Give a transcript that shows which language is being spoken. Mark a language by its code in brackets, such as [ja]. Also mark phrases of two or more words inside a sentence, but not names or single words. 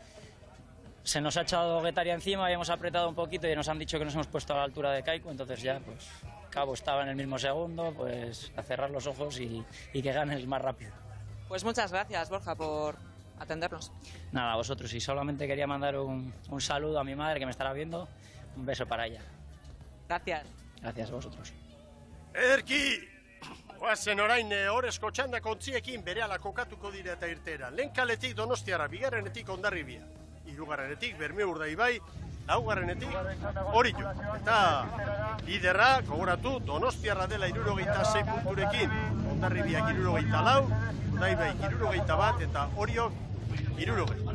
[es] Se nos ha echado Getaria encima y hemos apretado un poquito y nos han dicho que nos hemos puesto a la altura de Kaiku, entonces ya, pues, Cabo estaba en el mismo segundo, pues a cerrar los ojos y que gane el más rápido. Pues muchas gracias, Borja, por atendernos. Nada, a vosotros, y solamente quería mandar un saludo a mi madre que me estará viendo, un beso para ella. Gracias. Gracias a vosotros. [eu] Ederki, oazen orain horrezko txanda kontziekin berehala kokatuko dira eta irtera. Lehen kaletik Donostiara, 2. Hondarribia, 3. Bermeo Urdaibai, 4. Orillo. Eta liderra, gogoratu, Donostiarra dela 66 punturekin, Hondarribiak 64, Urdaibai 61 eta Oriok 60.